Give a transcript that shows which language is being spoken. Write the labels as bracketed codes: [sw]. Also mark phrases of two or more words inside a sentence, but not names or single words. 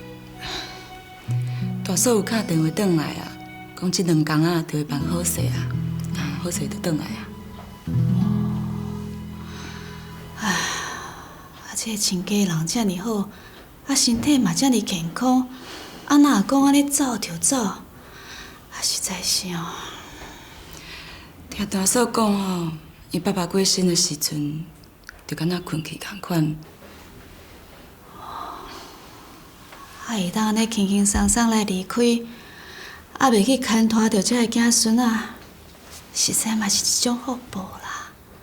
[nan] 大嫂有敲电话转来啊，讲这2工就会办好势啊，好势就转来啊。这个亲家人遮尔好，啊身体嘛遮尔健康，啊哪会讲安尼走就走，啊实在是哦。听大嫂讲吼，伊爸爸过身的时阵，就敢若困去共款。啊会当安尼轻轻松松来离开，啊袂去牵拖着这个囝孙仔，实在嘛是一种福报啦。